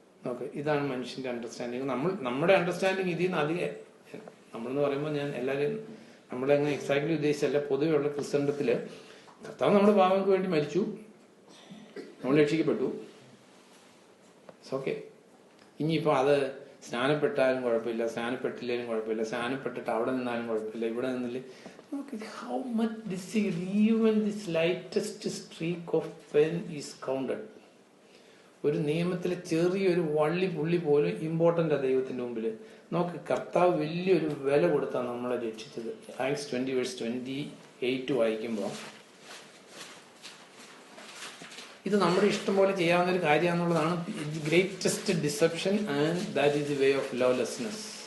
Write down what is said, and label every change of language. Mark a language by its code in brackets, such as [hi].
[ml] Okay, ഇതാണ് മനുഷ്യന്റെ understanding. നമ്മുടെ അണ്ടർസ്റ്റാൻഡിങ് ഇതിൽ നിന്ന് അധികം, നമ്മളെന്ന് പറയുമ്പോൾ ഞാൻ എല്ലാവരും നമ്മളെങ്ങനെ എക്സാക്ട്ലി ഉദ്ദേശിച്ചല്ല, പൊതുവെയുള്ള ക്രിസ്ത്യൻഡത്തില് കർത്താവ് നമ്മുടെ പാപങ്ങൾക്ക് വേണ്ടി മരിച്ചു, നമ്മൾ രക്ഷിക്കപ്പെട്ടു. ഓക്കെ, ഇനിയിപ്പോൾ അത് സ്നാനപ്പെട്ടാലും കുഴപ്പമില്ല, സ്നാനപ്പെട്ടില്ലേലും കുഴപ്പമില്ല, സ്നാനപ്പെട്ടിട്ട് അവിടെ നിന്നാലും കുഴപ്പമില്ല, ഇവിടെ നിന്നില്ലേ. [en] How much deceit, even the slightest streak of pen is counted. [ml] ഒരു നിയമത്തിലെ ചെറിയൊരു വള്ളി പുള്ളി പോലും ഇമ്പോർട്ടൻ്റ് ആ ദൈവത്തിന്റെ മുമ്പിൽ. നോക്ക്, കർത്താവ് വലിയൊരു വില കൊടുത്താണ് നമ്മളെ രക്ഷിച്ചത്. ആക്ട്സ് 20:28 വായിക്കുമ്പോൾ ഇത് നമ്മുടെ ഇഷ്ടം പോലെ ചെയ്യാവുന്ന ഒരു കാര്യമാണെന്നുള്ളതാണ് [en] Greatest deception and that is the way of lawlessness.